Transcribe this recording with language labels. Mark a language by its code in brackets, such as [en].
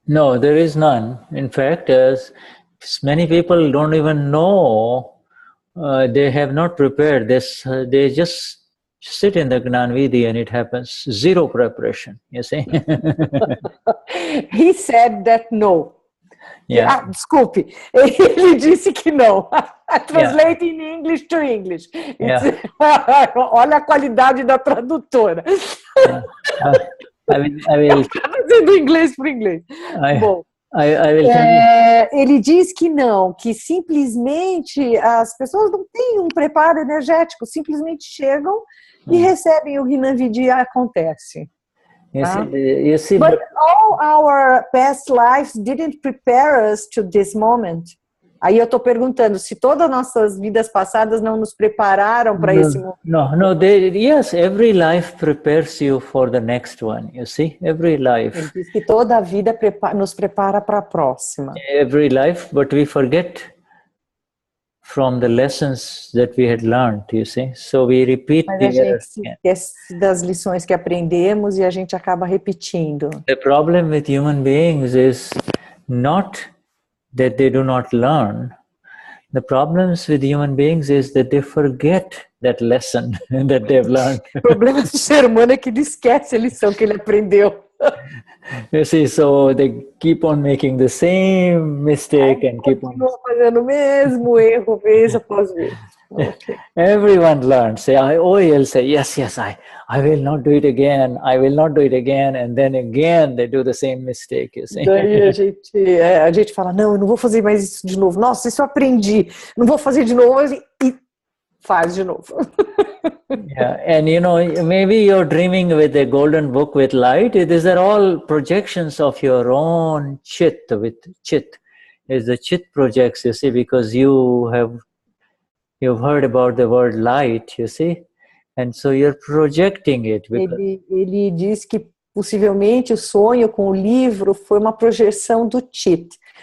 [en] No, there is none. In fact, as many people don't even know, they have not prepared this. They just sit in the Gnanvidhi and it happens. Zero preparation, you see. He said that no. Yeah. [pt] Desculpe, ele disse que não. [en] Translating English to English. [pt] Olha a qualidade da tradutora. [en] I will [pt] traduzindo inglês para inglês. Bom, [en] I will tell you. [pt] Ele diz que não, que simplesmente as pessoas não têm um preparo energético, simplesmente chegam e recebem o Gnanvidhi e acontece. [en] You see, but all our past lives didn't prepare us to this moment. [pt] Aí eu estou perguntando se todas as nossas vidas passadas não nos prepararam para esse momento. [en] Yes, every life prepares you for the next one. You see, every life. [pt] Ele diz que toda a vida nos prepara para a próxima. [en] Every life, but we forget from the lessons that we had learned, you see. So we repeat. [pt] Mas a gente se esquece das lições que aprendemos e a gente acaba repetindo. [en] The problem with human beings is not that they do not learn. The problems with human beings is that they forget that lesson that they've learned. [pt] O problema do ser humano é que ele esquece a lição que ele aprendeu. [en] You see, so they keep on making the same mistake and keep on [pt] fazendo o mesmo erro vez após vez. [en] Okay. Everyone learns. He'll say, yes, I will not do it again. I will not do it again. And then again, they do the same mistake. You see? [pt] Daí a gente fala, não, eu não vou fazer mais isso de novo. Nossa, isso eu aprendi. Não vou fazer de novo e faz de novo. [en] Yeah, and you know, maybe you're dreaming with a golden book with light. These are all projections of your own chit. With chit, is the chit projects, you see, because you've heard about the word light, you see, and so you're projecting it. Because... [pt] Ele diz que possivelmente o sonho com o livro foi uma projeção do chit.